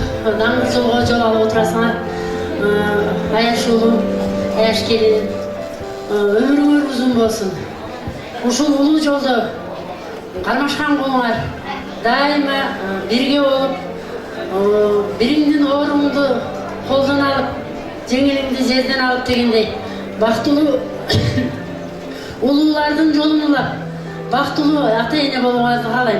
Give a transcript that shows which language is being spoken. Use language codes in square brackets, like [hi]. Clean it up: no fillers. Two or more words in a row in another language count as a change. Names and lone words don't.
[kk] даңғыл жолға жол алып отырасыңар. Аяш ұлы, аяш келін, өміріңер ұзын болсын. [ky] Ушул улуу жолда кармашкан болуңар, дайыма бирге болуп, бириңдин орунду колдон алып, жеңилиңди жерден алып дегендей, бактылуу улуулардын жолун улап, бактылуу ата-эне болууңарды каалайм.